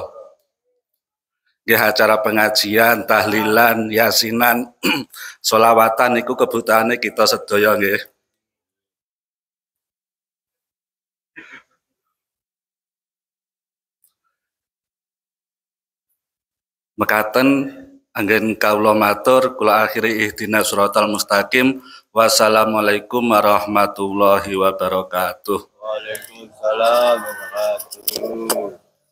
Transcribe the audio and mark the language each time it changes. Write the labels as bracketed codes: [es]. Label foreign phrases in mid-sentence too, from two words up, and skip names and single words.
[jv] Nggih acara pengajian, tahlilan, yasinan, sholawatan niku kebutuhane kita sedaya nggih. Mekaten Anggen kawula matur kula akhiri [ar] اهدنا الصراط المستقيم. والسلام عليكم ورحمة الله وبركاته. وعليكم السلام ورحمة الله وبركاته.